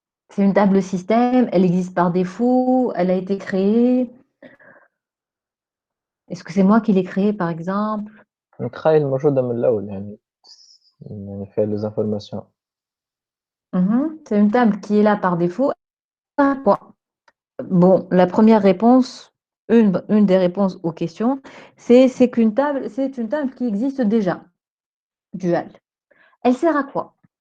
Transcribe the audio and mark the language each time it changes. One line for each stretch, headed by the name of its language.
French: C'est une table système, elle existe par défaut, elle a été créée. Est-ce que c'est moi qui l'ai créée, par exemple?
Arabic: نتخيل موجودة من الأول يعني فيها
French: les informations. C'est une table qui est là par défaut. Bon, la première réponse, une des réponses aux questions, c'est qu'une table, c'est une table qui existe déjà, dual. Elle sert à quoi?